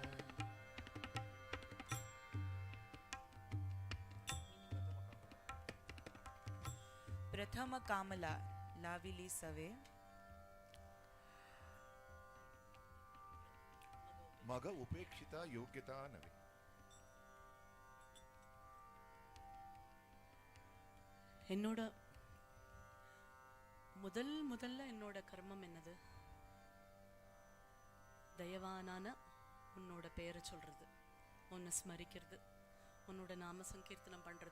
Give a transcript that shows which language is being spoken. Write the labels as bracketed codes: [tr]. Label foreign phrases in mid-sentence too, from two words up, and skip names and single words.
[mr] प्रथम कामला लाविली सवे मग उपेक्षिता योग्यता नवे [ta] என்னோட முதல்ல என்னோட கர்மம் என்னது? தயவானான உன்னோட பெயரை சொல்றது, உன்னை ஸ்மரிக்கிறது, உன்னோட நாம சங்கீர்த்தனம் பண்றது.